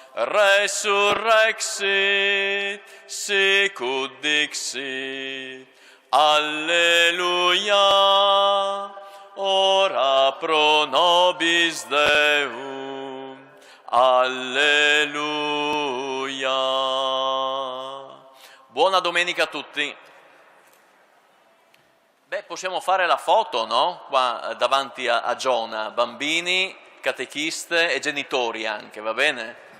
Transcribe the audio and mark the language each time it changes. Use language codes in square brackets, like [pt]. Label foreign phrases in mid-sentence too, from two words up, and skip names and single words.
[la] Resurrexit, sicut dixit, alleluia. Ora pro nobis Deum, alleluia. [it] Buona domenica a tutti. Beh, possiamo fare la foto, no? Qua davanti a Giona, bambini, catechiste e genitori anche, va bene?